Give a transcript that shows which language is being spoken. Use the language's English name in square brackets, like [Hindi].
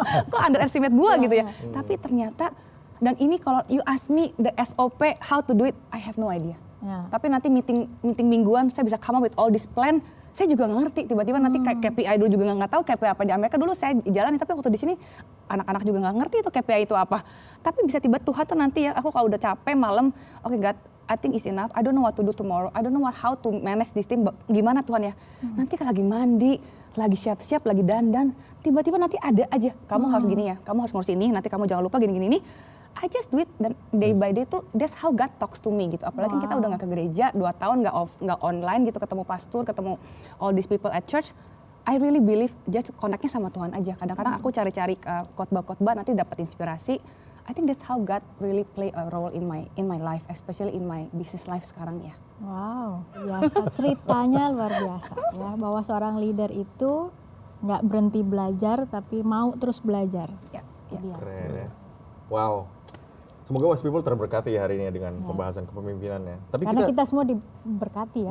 [Indonesian] Kok underestimate gua gitu ya. Tapi ternyata, dan ini kalau [English] you ask me the SOP how to do it, I have no idea. [Indonesian] Ya. Tapi nanti meeting mingguan saya bisa [English] come up with all this plan. [Indonesian] Saya juga nggak ngerti, tiba-tiba nanti kayak KPI dulu juga nggak tahu KPI apa di Amerika. Dulu saya jalani, tapi waktu di sini anak-anak juga nggak ngerti itu KPI itu apa. Tapi bisa tiba Tuhan tuh nanti ya, aku kalau udah capek malam, [English] oke God, I think it's enough. I don't know what to do tomorrow. I don't know how to manage this team. [Indonesian] Gimana Tuhan ya? Nanti kalau lagi mandi, lagi siap-siap, lagi dandan, tiba-tiba nanti ada aja. Kamu harus gini ya, kamu harus ngurus ini, nanti kamu jangan lupa gini-gini nih. [English] I just do it, [Indonesian] dan [English] day by day [Indonesian] tuh [English] that's how God talks to me [Indonesian] gitu. Apalagi kita udah gak ke gereja 2 tahun, nggak online gitu, ketemu pastor, ketemu [English] all these people at church. I really believe just [Indonesian] connect-nya sama Tuhan aja. Kadang-kadang aku cari-cari khotbah-khotbah, nanti dapat inspirasi. [English] I think that's how God really play a role in my life, especially in my business life [Indonesian] sekarang ya. Wow, biasa, ceritanya luar biasa ya, bahwa seorang leader itu nggak berhenti belajar tapi mau terus belajar. Ya. Keren ya. Wow. Semoga Wise People terberkati hari ini dengan pembahasan kepemimpinannya. Tapi Karena kita semua diberkati ya.